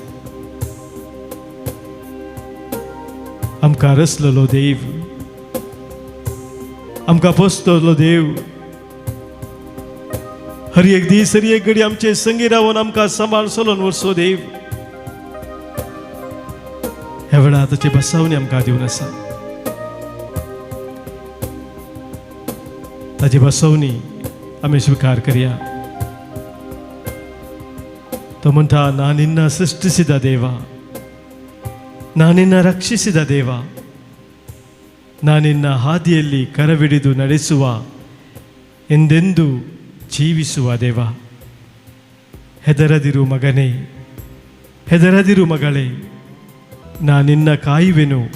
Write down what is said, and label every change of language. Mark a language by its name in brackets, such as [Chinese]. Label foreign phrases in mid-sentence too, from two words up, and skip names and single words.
[Konkani] आमकां रचलेलो देव आमकां पोसतलो देव हर एक दीस हर एक घडी आमचे संगी रावन आमकां सांबाळ चलोवन व्हरचो देव ह्या वेळार ताची बसावणी आमकां दिवन आसा ताची बसवणी आमी स्विकार करया तो म्हणटा ना [Kannada] निನ್ನ ಸೃಷ್ಟಿಸಿದ ದೇವ ನಾ ನಿನ್ನ ರಕ್ಷಿಸಿದ ದೇವ ನಾ ನಿನ್ನ ಹಾದಿಯಲ್ಲಿ ಕರವಿಡಿದು ನಡೆಸುವ ಎಂದೆಂದು ಜೀವಿಸುವ ದೇವ ಹೆದರದಿರು ಮಗನೇ ಹೆದರದಿರು ಮಗಳೇ ನಾ ನಿನ್ನ ಕಾಯುವೆನು